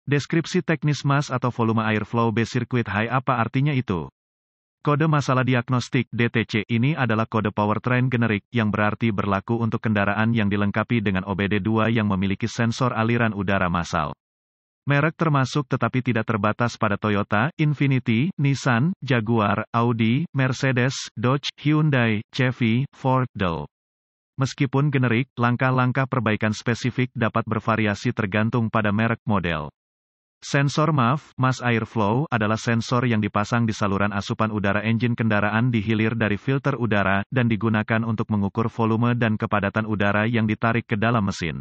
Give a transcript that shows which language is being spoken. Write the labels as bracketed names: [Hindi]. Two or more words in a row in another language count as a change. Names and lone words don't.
[Indonesian] Deskripsi teknis mass atau volume [English] airflow B Circuit High [Indonesian] apa artinya itu? Kode masalah diagnostik (DTC) ini adalah kode powertrain generik yang berarti berlaku untuk kendaraan yang dilengkapi dengan OBD2 yang memiliki sensor aliran udara massal. Merek termasuk tetapi tidak terbatas pada Toyota, Infiniti, Nissan, Jaguar, Audi, Mercedes, Dodge, Hyundai, Chevy, Ford, Dell. Meskipun generik, langkah-langkah perbaikan spesifik dapat bervariasi tergantung pada merek model. Sensor MAF, [English] Mass Airflow, [Indonesian] adalah sensor yang dipasang di saluran asupan udara engine kendaraan di hilir dari filter udara, dan digunakan untuk mengukur volume dan kepadatan udara yang ditarik ke dalam mesin.